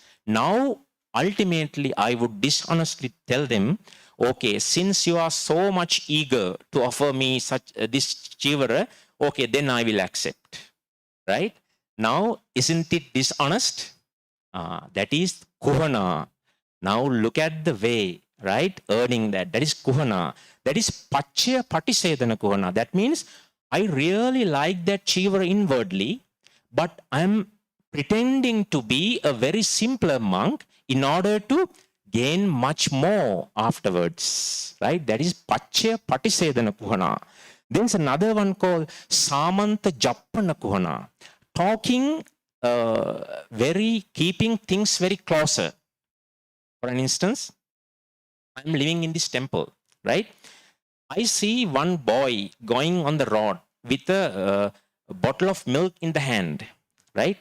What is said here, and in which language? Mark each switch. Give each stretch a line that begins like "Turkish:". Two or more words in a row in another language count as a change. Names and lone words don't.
English: Now, ultimately, I would dishonestly tell them, okay, since you are so much eager to offer me such this chivara, okay, then I will accept. Right? Now, isn't it dishonest? That is kuhana. Now, look at the way, right? Earning that. That is kuhana. That is
Pali: pachaya patisedana kuhana.
English: That means I really like that chivara inwardly, but I'm pretending to be a very simpler monk in order to gain much more afterwards, right? That is
Pali: pachaya patisedana kuhana.
English: There's another one called
Pali: samanta jappana kuhana.
English: Talking, keeping things very closer. For an instance, I'm living in this temple, right? I see one boy going on the road with a bottle of milk in the hand, right?